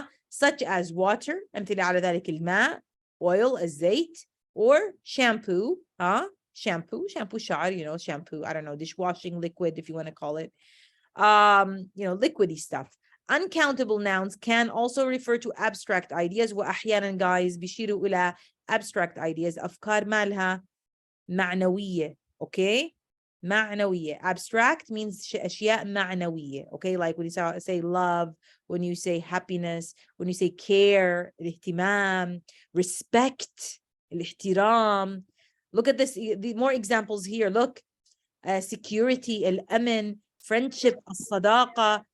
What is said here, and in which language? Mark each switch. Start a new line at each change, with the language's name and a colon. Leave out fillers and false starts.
English: Such as water,
Arabic: أمثلة على ذلك الماء,
English: oil, الزيت, or shampoo, shampoo شعر, you know, shampoo, I don't know, dishwashing liquid, if you want to call it, you know, liquidy stuff. Uncountable nouns can also refer to abstract ideas.
Arabic: وأحيانا guys بيشيروا إلى
English: abstract ideas.
Arabic: أفكار مالها معنوية, okay? معنوية.
English: Abstract means
Arabic: أشياء معنوية,
English: okay? Like when you say love, when you say happiness, when you say care, الاهتمام, respect, الاحترام. Look at this, the more examples here. Look, security, الأمن, friendship, الصداقة.